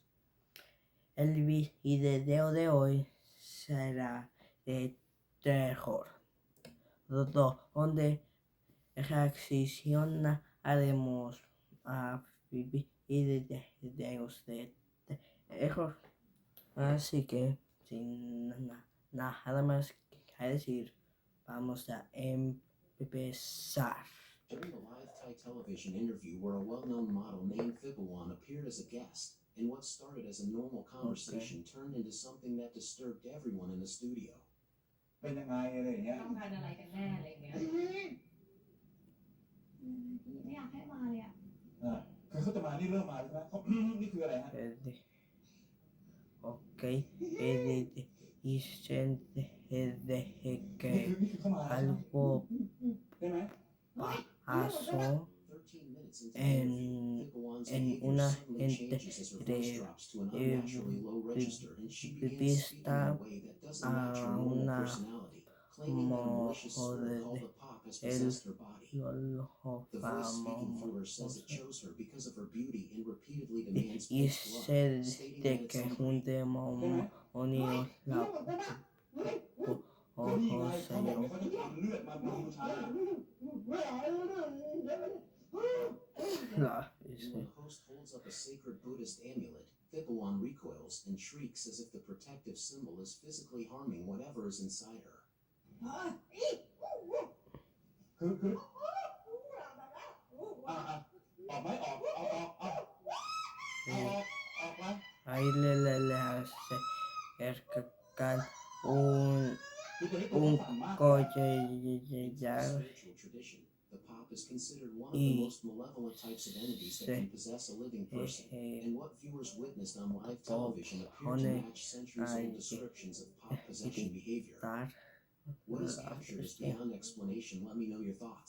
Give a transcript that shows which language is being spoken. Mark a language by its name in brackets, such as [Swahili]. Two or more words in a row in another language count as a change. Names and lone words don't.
[Spanish] El video de hoy será de terror, donde reaccionaremos a videos de terror. Así que, sin nada más que decir, vamos a empezar. [English] During a live Thai television interview where a well-known model named Phipawan appeared as a guest, and what started as a normal conversation turned into something that disturbed everyone in the studio. [Thai] เป็นยังไงอะไรอย่างเงี้ย ต้องการอะไรกันแน่อะไรอย่างเงี้ยไม่อยากให้มาเลยอ่ะ คือเขาจะมานี่เริ่มมาใช่ไหมเขา นี่คืออะไรฮะ [Spanish] Ok, dicen de que [Thai] นี่คือเข้ามา [Spanish] algo [Thai] ใช่ไหม [Spanish] pasó [English] 13 minutes into the [Spanish] en, [English] interview, Phipawan's [Spanish] en [English] behavior [Spanish] una [English] suddenly changes as her voice drops to an unnaturally low register, and she begins speaking in a way that doesn't match her normal [Spanish] una [English] personality, claiming that a malicious slur called a pop has possessed her body. The voice speaking through her says it chose her because of her beauty and repeatedly demands [Spanish] y [English] fake blood, [Spanish] se [English] stating [Spanish] de [English] that it's [Spanish] que [English] unbelievable. [Spanish] un demonio la [Thai] ก็นี่ไง [Spanish] poseyó. [Thai] เขาบอกเนี่ยเขาจะทำเลือดมาบูชา [Spanish] La, [English] When the host holds up a sacred Buddhist amulet, Phipawan recoils and shrieks as if the protective symbol is physically harming whatever is inside her. [Thai] คือออกไหมออกเอาไหม [Spanish] ahí le acercan un collar [English] Spiritual tradition, the pop is considered one of the most malevolent types of entities that can possess a living person, and what viewers witnessed on live television appear to match centuries-old descriptions of pop possession behavior. What is captured is beyond explanation. Let me know your thoughts.